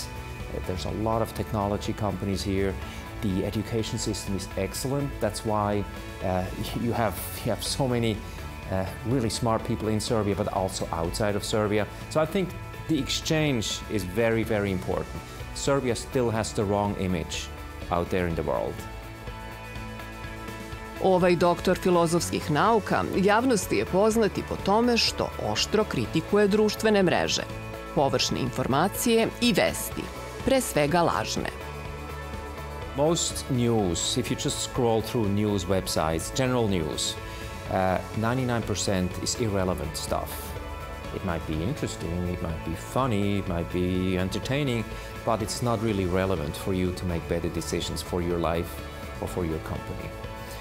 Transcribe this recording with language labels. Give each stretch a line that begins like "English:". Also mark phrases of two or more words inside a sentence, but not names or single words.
English: There's a lot of technology companies here. The education system is excellent. That's why you have so many really smart people in Serbia, but also outside of Serbia. So I think the exchange is very, very important. Serbia still has the wrong image out there in the world.
Serbian: Ovaj doktor filozofskih nauka javnosti je poznat i po tome što oštro kritikuje društvene mreže, površne informacije i vesti, pre svega lažne.
English: Most news, if you just scroll through news websites, general news, 99% is irrelevant stuff. It might be interesting, it might be funny, it might be entertaining, but it's not really relevant for you to make better decisions for your life or for your company.